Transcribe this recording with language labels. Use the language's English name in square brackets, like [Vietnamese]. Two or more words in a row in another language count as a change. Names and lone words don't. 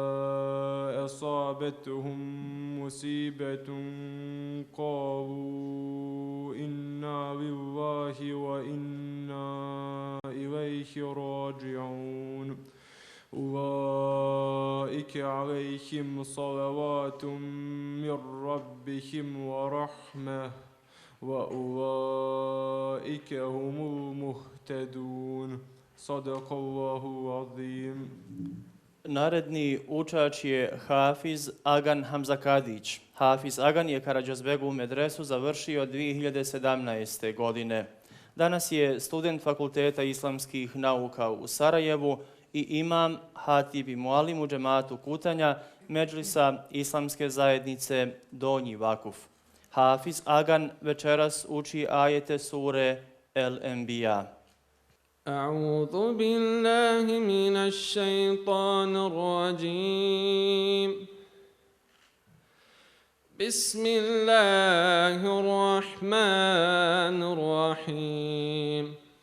[Arabic] أصابتهم مصيبة قالوا إنا لله وإنا إليه راجعون أولئك عليهم صلوات من ربهم ورحمة وأولئك هم المهتدون صدق الله العظيم. [Bosnian] Naredni učač je Hafiz Agan Hamzakadić. Hafiz Agan je Karađozbegovu medresu završio 2017. godine. Danas je student Fakulteta islamskih nauka u Sarajevu i imam Hatib i Mualim u džematu Kutanja, Medžlisa Islamske zajednice Donji Vakuf. Hafiz Agan večeras uči ajete sure El-Enbiya. [Arabic] أعوذ بالله من الشيطان الرجيم بسم الله الرحمن الرحيم